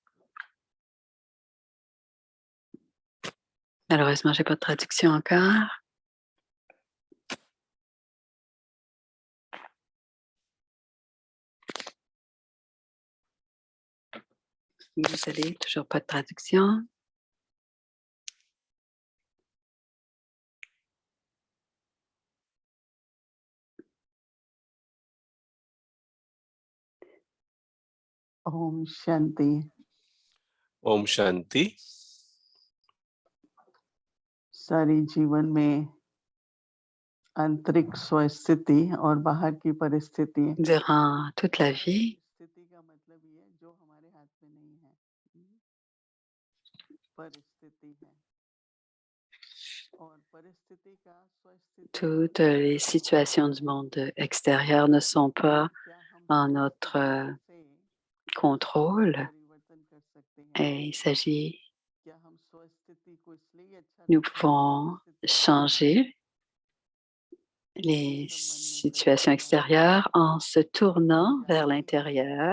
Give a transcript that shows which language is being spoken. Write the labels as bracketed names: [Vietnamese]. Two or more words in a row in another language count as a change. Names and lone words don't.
[French] Malheureusement, j'ai pas de traduction encore. Désolée, toujours pas de traduction. [Hindi] ओम शांति. ओम शांति। सारी जीवन में आंतरिक स्वस्थिति और बाहर की परिस्थिति। [French] Durant toute la vie, [Hindi] स्थिति का मतलब ये है जो हमारे हाथ में नहीं है, परिस्थिति है। और परिस्थिति का स्वस्थिति [French] toutes les situations du monde extérieur ne sont pas en notre contrôle. Et il s'agit, nous pouvons changer les situations extérieures en se tournant vers l'intérieur.